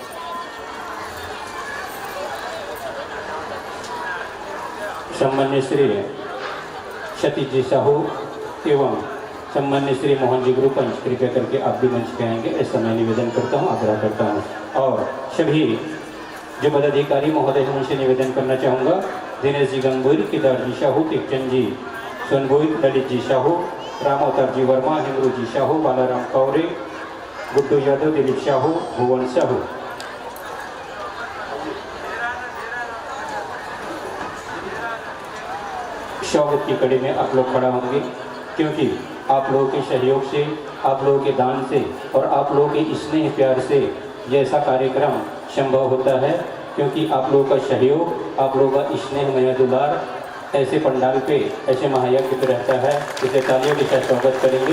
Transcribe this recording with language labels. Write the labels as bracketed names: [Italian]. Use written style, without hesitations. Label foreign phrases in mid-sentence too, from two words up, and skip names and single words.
[Hindi] सम्मान्य श्री सतीश जी साहू एवं सम्मान्य श्री मोहन जी गुरुपंच, कृपया करके आप भी मंच पे आएंगे, ऐसा मैं निवेदन करता हूँ, आग्रह करता हूँ। और सभी जो पदाधिकारी महोदय हैं उनसे निवेदन करना चाहूँगा, दिनेश जी गंगोई, केदार जी साहू, टिकचंद जी सोनभोई, ललित जी साहू, राम अवतार जी वर्मा, हिमरू जी साहू, बालाराम कौरे, गुड्डू यादव, दिलीप साहू, भुवन साहू। स्वागत की कड़ी में आप लोग खड़ा होंगे, क्योंकि आप लोगों के सहयोग से, आप लोगों के दान से और आप लोगों के स्नेह प्यार से जैसा कार्यक्रम संभव होता है, क्योंकि आप लोगों का सहयोग, आप लोगों का स्नेह मय दुलार ऐसे पंडाल पे, ऐसे महायज्ञ पे रहता है, इसे तालियों के साथ स्वागत करेंगे।